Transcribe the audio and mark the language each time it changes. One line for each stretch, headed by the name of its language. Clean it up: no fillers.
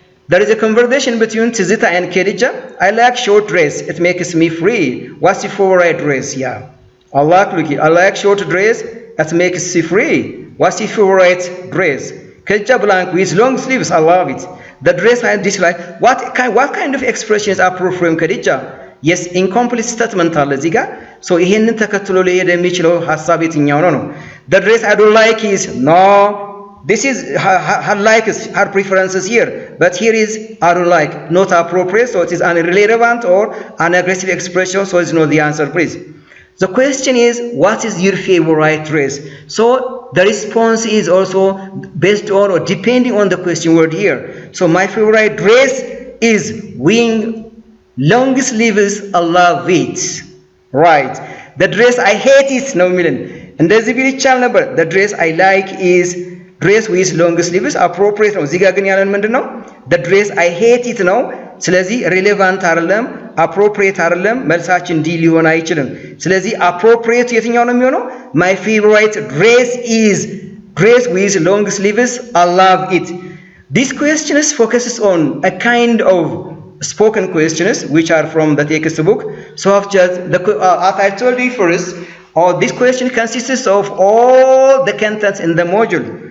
English: There is a conversation between Tizita and Khadija. I like short dress. It makes me free. What's your favorite dress? Yeah. I like short dress. It makes me free. What's your favorite dress? Khadija blank with long sleeves. I love it. The dress I dislike. What kind of expression is appropriate from Khadija?
Amharic: Yes, incomplete statement አለ እዚህ ጋር so ይሄንን ተከትሎ ሊሄድ የሚችለው ሐሳብ የትኛው ነው?
English: The dress I don't like is no. This is her likes, her preferences here, but here is I don't like, not appropriate, so it is an irrelevant or an aggressive expression, so it's not the answer, please. The question is, what is your favorite dress? So the response is also based on or depending on the question word here. So my favorite dress is wearing long sleeves. I love it. Right. The dress I hate is no million. And there's a very channel number. The dress I like is dress with long sleeves.
Amharic: Appropriate ነው። እዚህ ጋር ግን ያለን ምንድነው?
English: The dress I hate it
Amharic: ነው። ስለዚህ relevant አይደለም፣ appropriate አይደለም፣ መልሳችን ዲ ሊሆን አይችልም። ስለዚህ appropriate የትኛው ነው የሚሆነው?
English: My favorite dress is dress with long sleeves. I love it. This question focuses on a kind of spoken questions which are from the textbook. So as I told you first, this question consists of all the contents in the module.